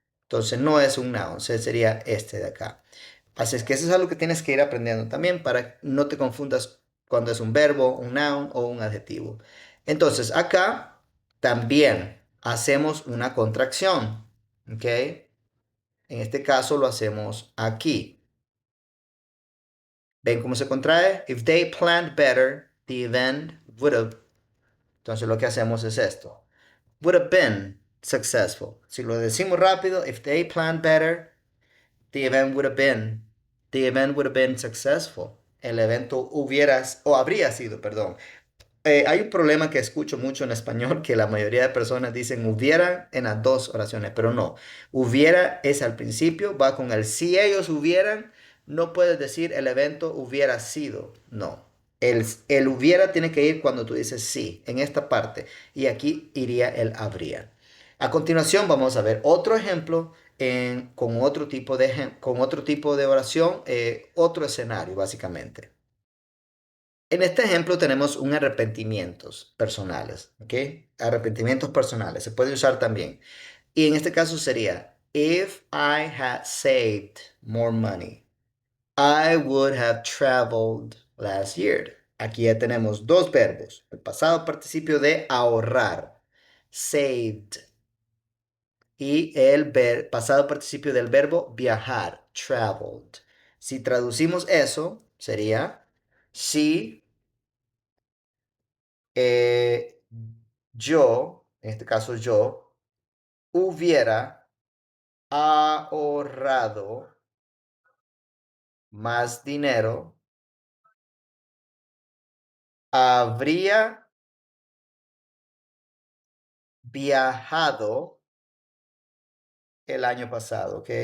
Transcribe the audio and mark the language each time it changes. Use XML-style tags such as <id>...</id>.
<es>Entonces, no es un noun, sería este de acá. Así es que eso es algo que tienes que ir aprendiendo también para no te confundas cuando es un verbo, un noun o un adjetivo. Entonces, acá también hacemos una contracción, ¿ok? En este caso lo hacemos aquí. ¿Ven cómo se contrae?</es> <en>If they planned better, the event would have.</en> <es>Entonces lo que hacemos es esto.</es> <en>Would have been successful.</en> <es>Si lo decimos rápido,</es> <en>if they planned better, the event would have been. The event would have been successful.</en> <es>El evento hubiera o habría sido, perdón. Hay un problema que escucho mucho en español que la mayoría de personas dicen hubiera en las dos oraciones, pero no. Hubiera es al principio, va con el si ellos hubieran, no puedes decir el evento hubiera sido, no. El hubiera tiene que ir cuando tú dices sí, en esta parte, y aquí iría el habría. A continuación vamos a ver otro ejemplo con otro tipo de oración, otro escenario básicamente. En este ejemplo tenemos un arrepentimientos personales, ¿ok? Arrepentimientos personales, se puede usar también. Y en este caso sería,</es> <en>if I had saved more money, I would have traveled last year.</en> <es>Aquí ya tenemos dos verbos, el pasado participio de ahorrar, saved, y el pasado participio del verbo viajar, traveled. Si traducimos eso, sería, si eh, yo, en este caso yo, hubiera ahorrado más dinero, habría viajado el año pasado, ¿ok?</es>